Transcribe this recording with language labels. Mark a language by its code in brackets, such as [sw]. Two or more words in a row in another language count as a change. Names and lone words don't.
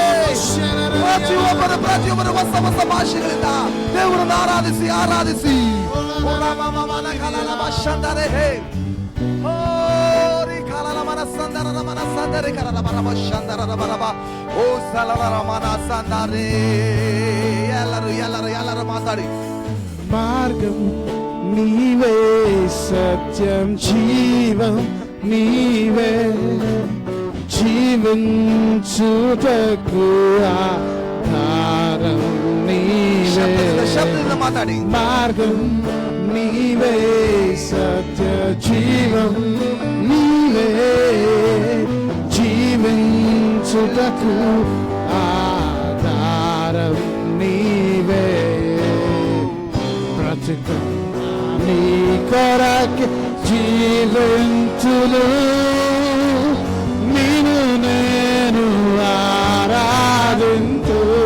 [kn] ಪ್ರತಿಯೊಬ್ಬರು ಹೊಸ ಹೊಸ ಭಾಷೆಗಳಿಂದ ದೇವರನ್ನು ಆರಾಧಿಸಿ ಆರಾಧಿಸಿ. ಎಲ್ಲರೂ ಮಾತಾಡಿ. [te] మార్గం నీవే సత్యం జీవం నీవే జీవించుటకు ఆధారం నీవే [kn] ಶಬ್ದದಿಂದ ಮಾತಾಡಿ. [te] మార్గం నీవే సత్య జీవం నీవే జీవించుటకు ఆధారం నీవే బ్రతుకున్నా నీ కొరకు జీవించును నిన్ను నేను ఆరాధింతు